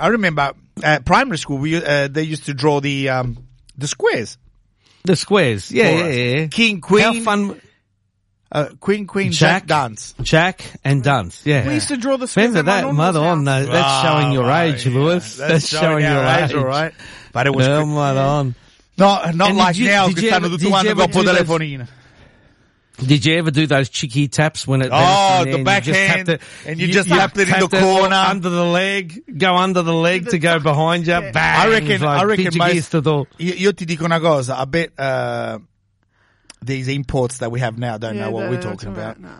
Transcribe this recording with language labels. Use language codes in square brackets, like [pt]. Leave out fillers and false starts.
[en] I remember at primary school, they used to draw the squares. The squares. Yeah. King, queen. How fun. Queen, Jack, Dunce. Jack and Dunce, yeah. We used to draw the squares. Remember that, mother on, that's showing your age, Lewis. That's showing your age, all right. [it] fare questo. No, ma non. No, no, ma [en] like now [it] che stanno tutti quanti dopo telefonina. [en] Did you ever do those cheeky taps when it? Oh, the backhand, and you just tapped it in the corner under the leg. Go under the leg to go behind you. Bang! I reckon. [it] Io ti dico una cosa. [en] I bet these imports that we have now don't know what we're talking about.